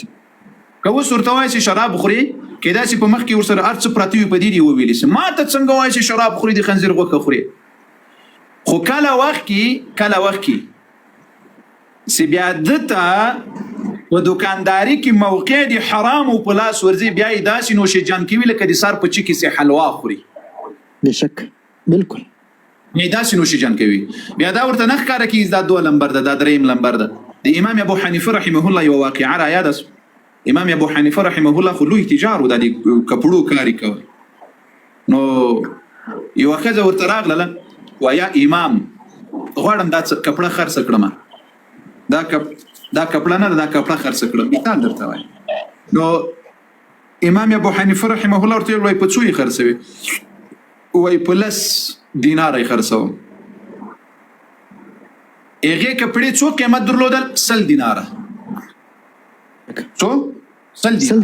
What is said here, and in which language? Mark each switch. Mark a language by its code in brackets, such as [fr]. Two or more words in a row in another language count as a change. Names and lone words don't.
[ps] که اوس ورته وایي چې شراب خوري کېدای شي په مخ کې ورسره هر څه پراته وي په دې دې وویلي سي ما ته څنګه وایي چې شراب خوري د خنزیر غوښه خوري خو کله وخت کې چې بیا دته په دوکانداري کې موقع د حرامو په لاس ورځي بیا یې داسې نوش جان کوي لکه د سر په چي کې سي حلوا خوري بشک بالکل یې داسې نوش جان کوي بیا دا ورته نه ښکاره کېږي دا 2 لمبر ده دا 3 لمبر ده د امام ابو حنیفه [ar] رحمه الله [ps] یو واقعه را یاد است امام ابو حنیفه [ar] رحمه الله [ps] خو لوی تجار و د کپړو کاري کوي نو یو ښځه ورته راغله وایي امام غواړم دا کپړه خرڅ کړم دا کپړه نه دا کپړه خرڅ کړم مثال درته وایم نو امام ابو حنیفه [ar] رحمه الله [ps] ورته وایي په څو یې خرڅوي وایي په 10 دینار یې خرڅوم هغې کپړې څو قیمت درلودل 100 دیناره څو 100